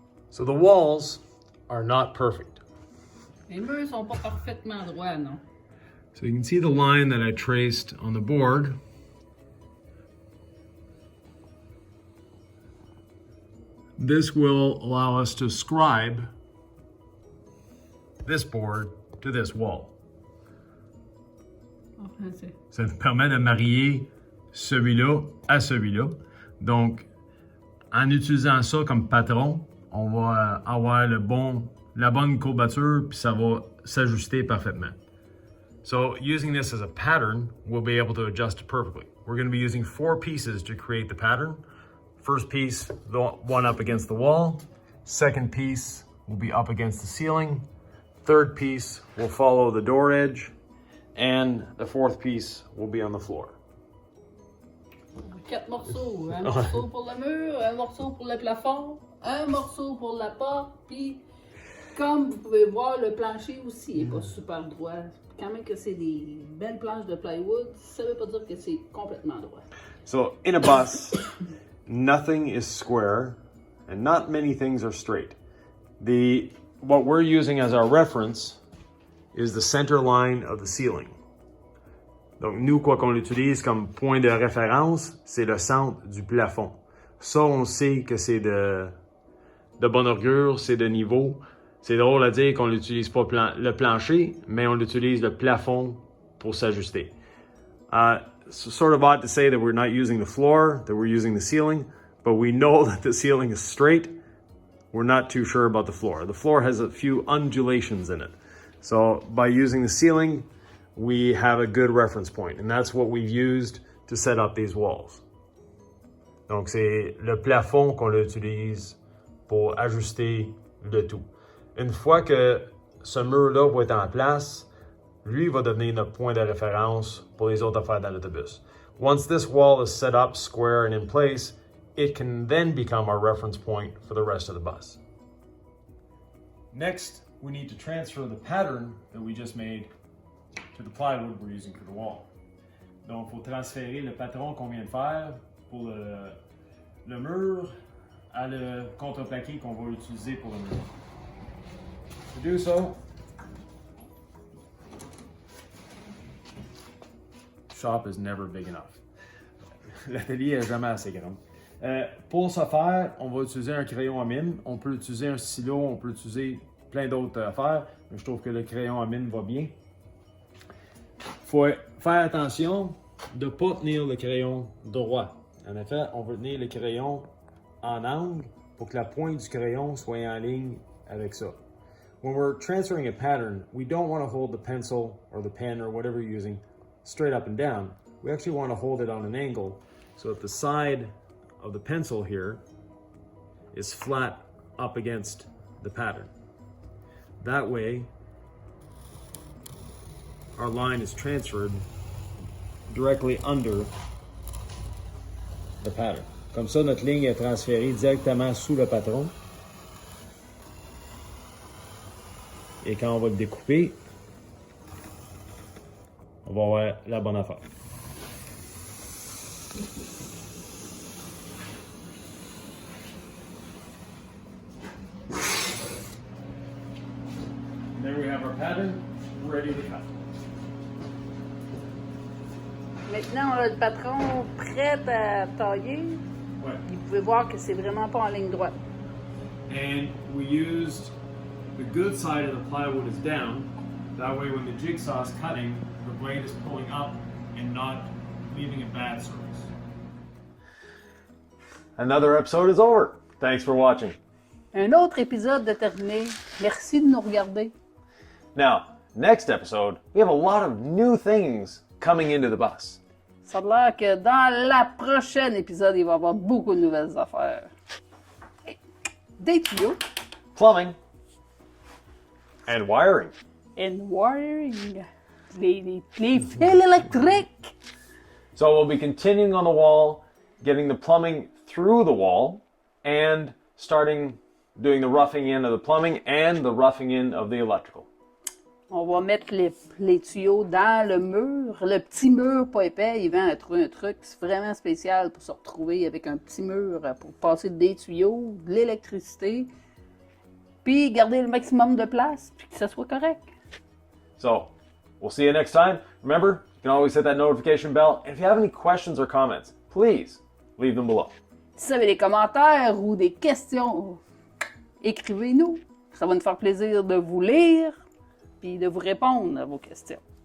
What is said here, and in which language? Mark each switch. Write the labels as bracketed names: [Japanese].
[English] So the walls are not perfect. [French] Les murs sont pas parfaitement droits, non? [English] So you can see the line that I traced on the board. This will allow us to scribe this board to this wall. [French] Enfin, c'est... Ça nous permet de marier celui-là à celui-là. Donc, en utilisant ça comme patron, on va avoir la bonne courbature, puis ça va s'ajuster parfaitement. [English] So, using this as a pattern, we'll be able to adjust it perfectly. We're going to be using 4 pieces to create the pattern. First piece, the one up against the wall. Second piece will be up against the ceiling. Third piece will follow the door edge. And the fourth piece will be on the floor. [French] 4 morceaux. Un morceau pour le mur, un morceau pour le plafond, un morceau pour la porte, puis comme vous pouvez voir, le plancher aussi n'est pas super droit. Quand même que c'est des belles planches de plywood, ça ne veut pas dire que c'est complètement droit. [English] So in a bus, nothing is square and not many things are straight. What we're using as our reference is the center line of the ceiling. [French] Donc nous, quoi qu'on l'utilise comme point de référence, c'est le centre du plafond. Ça, on sait que c'est de bonne augure, c'est de niveau. C'est drôle à dire qu'on n'utilise pas le plancher, mais on utilise le plafond pour s'ajuster. [English] Sort of odd to say that we're not using the floor, that we're using the ceiling, but we know that the ceiling is straight. We're not too sure about the floor. The floor has a few undulations in it. So by using the ceiling, we have a good reference point, and that's what we've used to set up these walls. [French] Donc c'est le plafond qu'on utilise pour ajuster le tout. Une fois que ce mur-là va être en place, lui va devenir notre point de référence pour les autres affaires dans l'autobus. [English] Once this wall is set up square and in place, it can then become our reference point for the rest of the bus. Next, we need to transfer the pattern that we just made to the plywood we're using for the wall. [French] Donc, il faut transférer le patron qu'on vient de faire pour le mur à le contreplaqué qu'on va utiliser pour le mur. [English] To do so, shop is never big enough. [French] L'atelier est jamais assez grand. Pour ce faire, on va utiliser un crayon à mine. On peut utiliser un stylo, on peut utiliser plein d'autres affaires, mais je trouve que le crayon à mine va bien. Il faut faire attention de ne pas tenir le crayon droit. En effet, on veut tenir le crayon en angle pour que la pointe du crayon soit en ligne avec ça. [English] When we're transferring a pattern, we don't want to hold the pencil or the pen or whatever you're using straight up and down. We actually want to hold it on an angle so that the side of the pencil here is flat up against the pattern. That way, our line is transferred directly under the pattern. [French] Comme ça, notre ligne est transférée directement sous le patron. Et quand on va le découper, on on va avoir la bonne affaire. [English] There we have our pattern ready to cut. [French] Maintenant, on a le patron prêt à tailler. Ouais. Vous pouvez voir que c'est vraiment pas en ligne droite. [English] And we used the good side of the plywood is down. That way when the jigsaw is cutting, the blade is pulling up and not leaving a bad surface. Another episode is over. Thanks for watching. [French] Un autre épisode de terminé. Merci de nous regarder. [English] Now, next episode, we have a lot of new things coming into the bus. [French] Ça a l'air que dans la prochaine épisode, il va y avoir beaucoup de nouvelles affaires. Des tuyaux. [English] Plumbing. And wiring. And wiring. [French] Les fils électriques. [English] So we'll be continuing on the wall, getting the plumbing through the wall, and starting doing the roughing in of the plumbing and the roughing in of the electrical. [French] On va mettre les tuyaux dans le mur. Le petit mur pas épais, il va être un truc vraiment spécial pour se retrouver avec un petit mur pour passer des tuyaux, de l'électricité, puis garder le maximum de place, puis que ça soit correct. [English] So, we'll see you next time. Remember, you can always hit that notification bell. And if you have any questions or comments, please leave them below. [French] Si vous avez des commentaires ou des questions, écrivez-nous. Ça va nous faire plaisir de vous lire puis de vous répondre à vos questions.